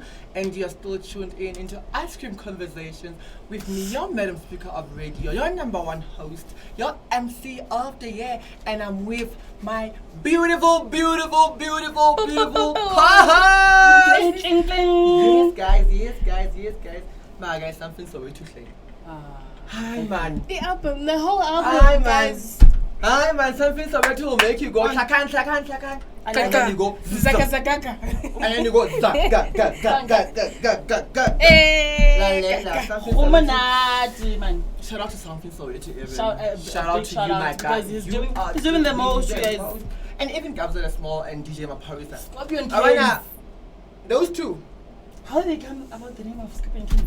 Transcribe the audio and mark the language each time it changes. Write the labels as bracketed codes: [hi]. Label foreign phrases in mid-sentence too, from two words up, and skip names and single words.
[en] and you are still tuned in into Ice Cream Conversations with me, your Madam Speaker of Radio, your number one host, your MC of the year, and I'm with my beautiful, beautiful, beautiful, beautiful co-host. Yes, guys, yes, guys, yes, guys. My guys, something so way too late. Hi, man. The album, the whole album, Hi, man. guys. Hi, man. Something so way to make you go tlakan, tlakan, tlakan. And then you go Zaka Zakaka. and then you go zak, ga, ga, ga, ga, ga, ga, ga, ga. Man. Shout out to Something So Way to Evan. Shout out to you, my guy. He's You doing, are he's doing the doing most, the guys. most. And even Kabza the Small and DJ Maphorisa. Scorpion I wanna, Kings. those two. How did they come about the name of Scorpion Kings?